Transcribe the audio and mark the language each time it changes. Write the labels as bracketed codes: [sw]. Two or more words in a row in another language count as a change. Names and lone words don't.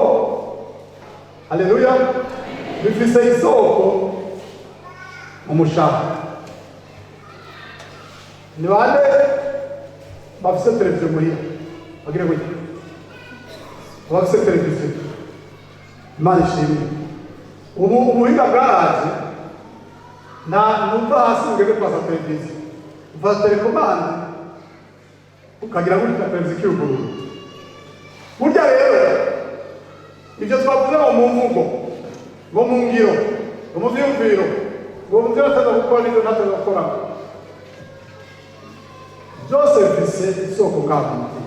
[rn] Haleluya. Bifise isoko umushaka. Ni bande bafise televiziyo muhira? Bagire gutya. Bafise televiziyo. Imana ishimwe. Ubuhinga bwaraje, numva hasi ngeze kwasa televiziyo. Ufata telekomande ukagira gutya televiziyo ikiyugurura. Burya rero ibyo twavuze mu mvugo, ngo mu ngiro, ngo mu vyumviro, ngo mu byo ataza gukora n'ibyo nataza gukora, byose bifise isoko ngaho.